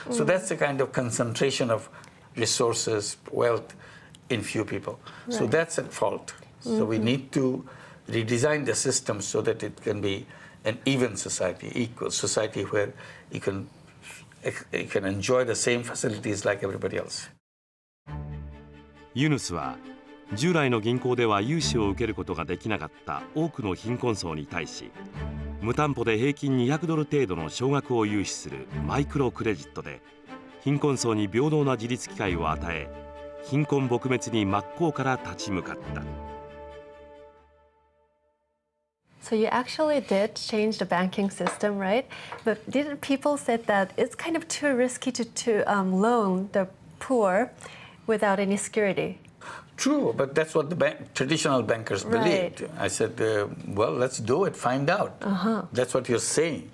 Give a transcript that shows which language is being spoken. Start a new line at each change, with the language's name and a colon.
English: So that's the kind of concentration of resources, wealth in few people. So that's at fault. So we need to redesign the system so that it can be an even society, equal society where you can enjoy the same facilities like everybody else.
Japanese: ユヌスは従来の銀行では融資を受けることができなかった多くの貧困層に対し、無担保で平均$200程度の少額を融資するマイクロクレジットで貧困層に平等な自立機会を与え、貧困撲滅に真っ向から立ち向かった。
English: So you actually did change the banking system, right? But didn't people said that it's kind of too risky to loan the poor without any security? True, but that's what the traditional bankers believed. I said, well, let's do it, find out. That's what you're saying.